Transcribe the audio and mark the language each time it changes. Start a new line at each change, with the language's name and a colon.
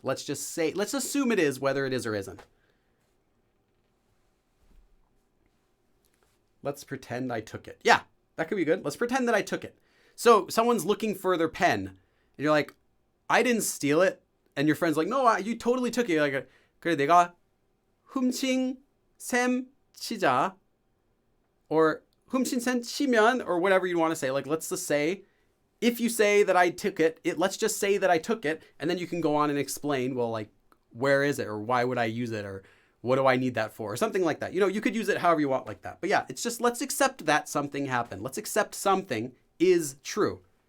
English: Let's assume it is, whether it is or isn't. Let's pretend I took it. Yeah, that could be good. Let's pretend that I took it. So someone's looking for their pen. And you're like, I didn't steal it. And your friend's like, no, you totally took it. You're like,
Korean: 그래, 내가 훔친 셈 치자.
English: Or
Korean: 훔친 셈 치면,
English: or whatever you want to say. Like, let's just say, if you say that I took it, let's just say that I took it. And then you can go on and explain, well, like, where is it? Or why would I use it? Or what do I need that for? Or something like that. You know, you could use it however you want like that. But yeah, it's just, let's accept that something happened. Let's accept something is true.